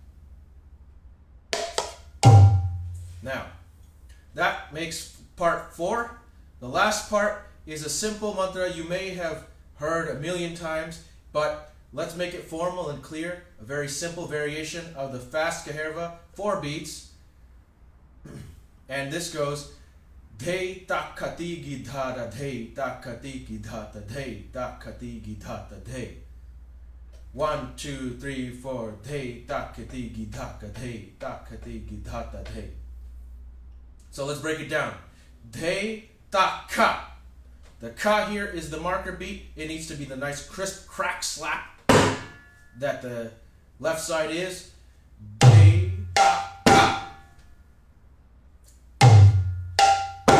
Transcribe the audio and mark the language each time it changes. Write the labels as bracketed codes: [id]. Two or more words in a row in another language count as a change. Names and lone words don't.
[en] Now, that makes part 4. The last part is a simple mantra you may have heard a million times, but let's make it formal and clear. A very simple variation of the fast Kaherva, 4 beats. And this goes Dhere Ta Khe Gi Dha Ta, Dhere Ta Khe Gi Dha Ta, Dhere Ta Khe Gi Dha Ta, Dhere. 1, 2, 3, 4. Dhere Ta Khe Gi Dha Ta, Dhere Ta Khe Gi Dha Ta, Dhere. So let's break it down. Dhere Ta Khe. The Ka here is the marker beat. It needs to be the nice crisp crack slap that the left side is. Dhere Ta Khe.